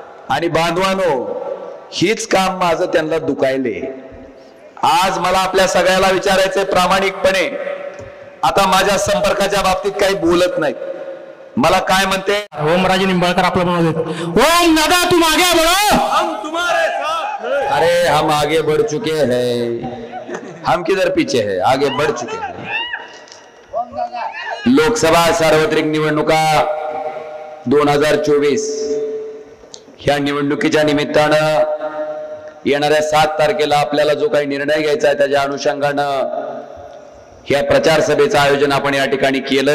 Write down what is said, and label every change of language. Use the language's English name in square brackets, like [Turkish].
[Marathi] आणि बांधवानो, हीच काम माझं त्यांना दुखायले. आज मला आपल्या सगळ्याला विचारायचंय प्रामाणिकपणे, आता माझ्या संपर्काच्या बाबतीत काही बोलत नाही. मला काय म्हणते [Hindi] ओमराजे निंबाळकर [Marathi] आपलं म्हणत [Hindi] ओम दादा तुम आगे बढ़ो, हम तुम्हारे साथ हैं. अरे हम आगे बढ़ चुके हैं, हम किधर पीछे है, आगे बढ़ चुके हैं. [Marathi] लोकसभा सार्वत्रिक निवडणुका 2024 ह्या निवडणुकीच्या निमित्तानं येणाऱ्या 7 तारखेला आपल्याला जो काही निर्णय घ्यायचा आहे त्याच्या अनुषंगानं ह्या प्रचार सभेचं आयोजन आपण या ठिकाणी केलं.